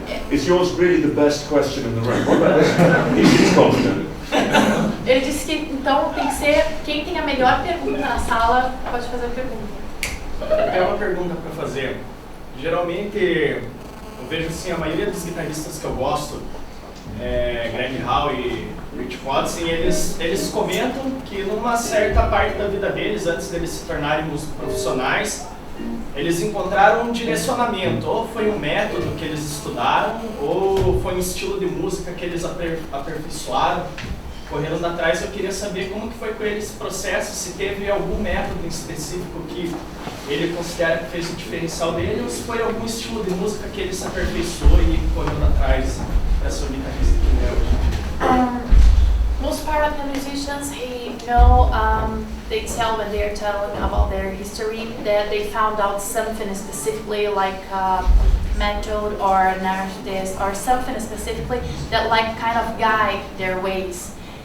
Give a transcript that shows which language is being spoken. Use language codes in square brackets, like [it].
[en] Is yours really the best question in the room? What about this? He's confident. [pt] Ele disse que então tem que ser quem tem a melhor pergunta na sala pode fazer a pergunta. Eu tenho uma pergunta para fazer. Geralmente eu vejo assim, a maioria dos guitarristas que eu gosto, Greg Hall e Rich Watson, eles comentam que numa certa parte da vida deles, antes deles se tornarem músicos profissionais, eles encontraram um direcionamento, ou foi um método que eles estudaram, ou foi um estilo de música que eles aperfeiçoaram, correndo atrás. Eu queria saber como que foi com eles esse processo, se teve algum método em específico que ele considera que fez o diferencial dele, ou se foi algum estilo de música que ele se aperfeiçoou e correndo atrás dessa guitarrista que é hoje. [en] Most part of the musicians, they tell when they're telling about their history that they found out something specifically like method or an artist or something specifically that like kind of guide their ways.